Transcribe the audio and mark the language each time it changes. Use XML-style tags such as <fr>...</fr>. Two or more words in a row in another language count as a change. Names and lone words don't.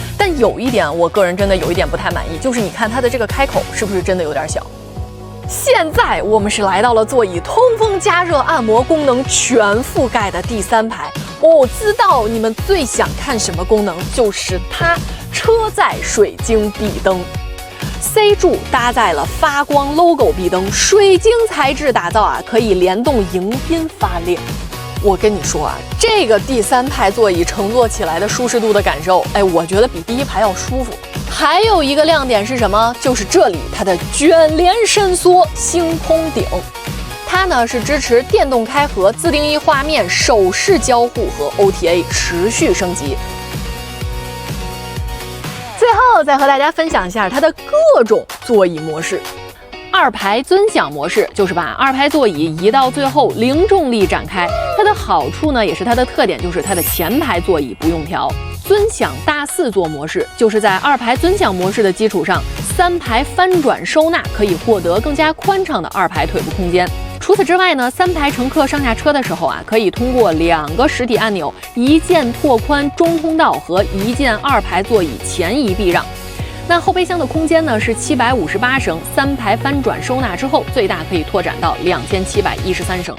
<zh>但有一點我個人真的有一點不太滿意，就是你看它的這個開口是不是真的有點小？現在我們是來到了座椅通風加熱按摩功能全覆蓋的第3排。我知道你們最想看什麼功能，就是它車載水晶壁燈。C 柱搭載了發光 logo 壁燈，水晶材質打造可以聯動迎賓發亮。我跟你說這個第3排座椅乘坐起來的舒適度的感受，我覺得比第1排要舒服。還有一個亮點是什麼？就是這裡它的捲簾伸縮星空頂，它呢是支持電動開合、自定義畫面、手勢交互和 OTA 持續升級。最後再和大家分享一下它的各種座椅模式。二排尊享模式就是把二排座椅移到最后，零重力展開。它的好處呢，也是它的特點，就是它的前排座椅不用調。尊享大4座模式就是在二排尊享模式的基礎上，3排翻轉收納，可以獲得更加寬敞的二排腿部空間。除此之外呢，3排乘客上下車的時候啊，可以通過2個實體按鈕，一鍵拓寬中通道和一鍵二排座椅前移避讓。那後備箱的空間呢是758升，3排翻轉收納之後，最大可以拓展到2713升。</zh>